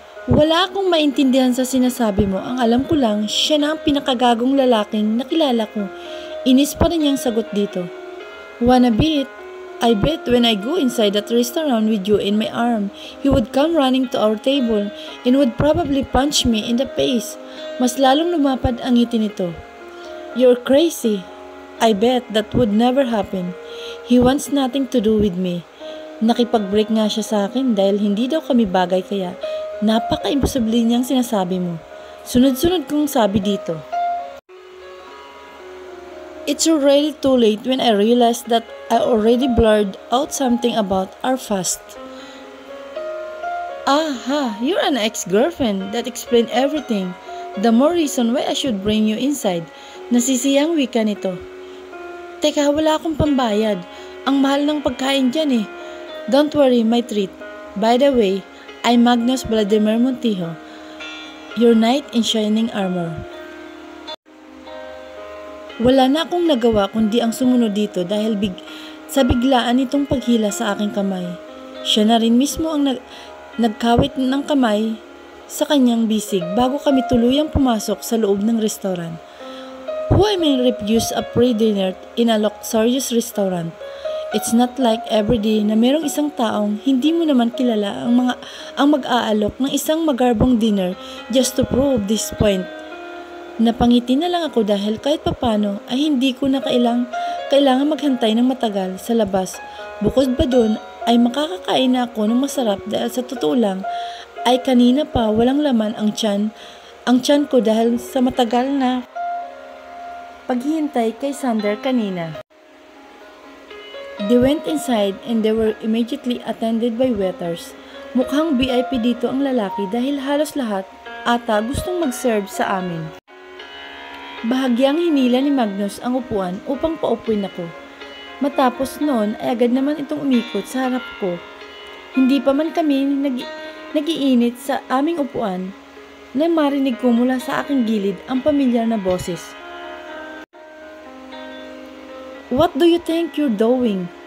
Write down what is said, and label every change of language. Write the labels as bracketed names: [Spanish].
[Filipino] Wala akong maintindihan sa sinasabi mo. Ang alam ko lang, siya na ang pinakagagong lalaking nakilala ko. Inis pa rin niyang sagot dito. [English] Wanna beat? I bet when I go inside that restaurant with you in my arm, he would come running to our table and would probably punch me in the face. [Filipino] Mas lalong lumapad ang ngiti nito. [English] You're crazy. I bet that would never happen. He wants nothing to do with me. [Filipino] Nakipag-break nga siya sa akin dahil hindi daw kami bagay kaya napaka-imposible niyang sinasabi mo. Sunod-sunod kong sabi dito. [English] It's already too late when I realized that I already blurred out something about our past. Aha, you're an ex-girlfriend. That explains everything. The more reason why I should bring you inside. [Filipino] Nasisiyang wika nito. Teka, wala akong pambayad. Ang mahal ng pagkain dyan eh. [English] Don't worry, my treat. By the way, I'm Magnus Vladimir Montijo, your knight in shining armor. [Filipino] Wala na akong nagawa kundi ang sumunod dito dahil sa biglaan nitong paghila sa aking kamay. Siya na rin mismo ang nagkawit ng kamay sa kanyang bisig bago kami tuluyang pumasok sa loob ng restaurant. [English] Who may refuse a pre-dinner in a luxurious restaurant? It's not like everyday [Filipino] na merong isang taong hindi mo naman kilala ang mag-aalok ng isang magarbong dinner [English] just to prove this point. [Filipino] Napangiti na lang ako dahil kahit papano ay hindi ko na kailangan maghantay ng matagal sa labas. Bukod ba dun ay makakakain na ako ng masarap dahil sa totoo lang ay kanina pa walang laman ang tiyan ko dahil sa matagal na paghihintay kay Sander kanina. [English] They went inside and they were immediately attended by waiters. [Filipino] Mukhang VIP dito ang lalaki dahil halos lahat ata gustong mag-serve sa amin. Bahagyang hinila ni Magnus ang upuan upang paupuin ako. Matapos noon ay agad naman itong umikot sa harap ko. Hindi pa man kami nagiinit sa aming upuan na marinig ko mula sa aking gilid ang pamilyar na boses. [English] What do you think you're doing?